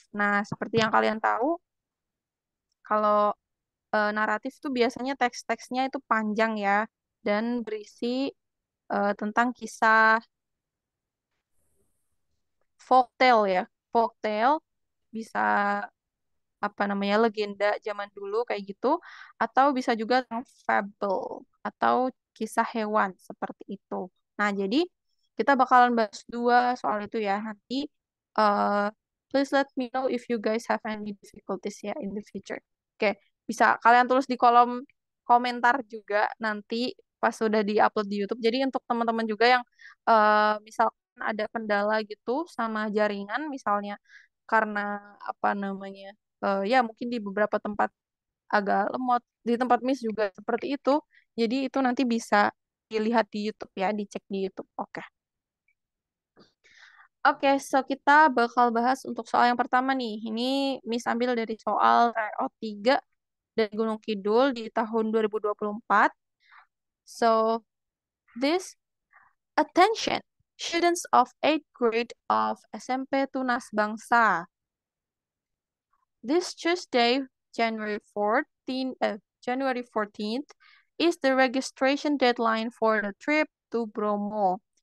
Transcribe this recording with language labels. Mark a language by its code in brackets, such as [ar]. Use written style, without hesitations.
[id] Nah, seperti yang kalian tahu, kalau naratif itu biasanya teks-teksnya itu panjang ya dan berisi tentang kisah folktale ya. Folktale bisa apa namanya legenda zaman dulu kayak gitu atau bisa juga tentang fable atau kisah hewan seperti itu. Nah, jadi kita bakalan bahas dua soal itu ya. [en] Nanti uh, please let me know if you guys have any difficulties ya in the future. [id] Oke, bisa kalian tulis di kolom komentar juga nanti pas sudah di-upload di YouTube. Jadi untuk teman-teman juga yang misalkan ada kendala gitu sama jaringan misalnya karena apa namanya ya mungkin di beberapa tempat agak lemot, di tempat Miss juga seperti itu. Jadi itu nanti bisa dilihat di YouTube ya, dicek di YouTube. Oke. Oke, so kita bakal bahas untuk soal yang pertama nih. Ini Miss ambil dari soal tryout 3 dari Gunung Kidul di tahun 2024. [en] So, this attention, students of 8th grade of SMP Tunas Bangsa. This Tuesday, January 14th, is the registration deadline for the trip to Bromo.